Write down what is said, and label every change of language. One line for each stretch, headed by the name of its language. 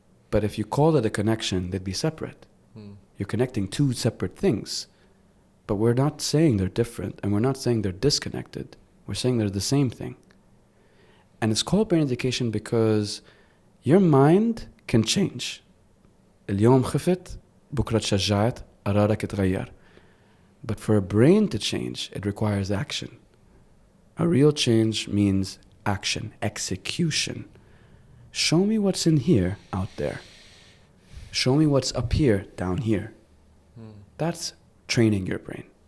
English: But if you call it a connection, they'd be separate. You're connecting two separate things. But we're not saying they're different, and we're not saying they're disconnected. We're saying they're the same thing. And it's called brain education because your mind can change.
Arabic: اليوم خفت, بكرة تشجعت, قرارك اتغير.
English: But for a brain to change, it requires action. A real change means action, execution. show me what's in here out there. Show me what's up here down here. That's training your brain.